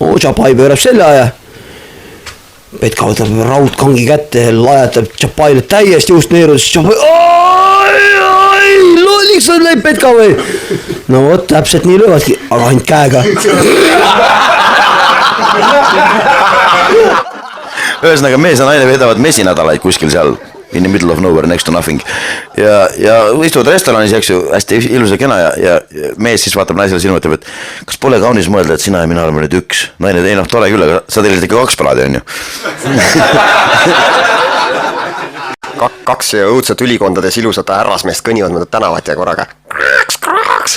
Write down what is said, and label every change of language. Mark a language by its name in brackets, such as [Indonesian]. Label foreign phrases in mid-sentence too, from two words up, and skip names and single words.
[Estonian] No, Chapai pöörab selja ja Petka võtab raudkangi kätte, lajatab Tšapaile täiesti just neeru, siis Tšapai, lolliks on läinud Petka või? No vot, täpselt nii löövadki, aga ainult käega. Ühesõnaga mees ja naine veedavad mesinädalaid kuskil seal [English] in the middle of nowhere next to nothing [Estonian] ja istuvad restoranis, eks ju, hästi ilusa kena ja mees siis vaatab naisele silma, ütleb, et kas pole kaunis mõelda, et sina ja mina oleme nüüd üks. Naine, ei noh, tore küll, aga sa tellisid ikka 2 plaadi, on ju. Kaks õudselt ülikondades ilusat härrasmeest kõnnivad mööda tänavat ja korraga kraks.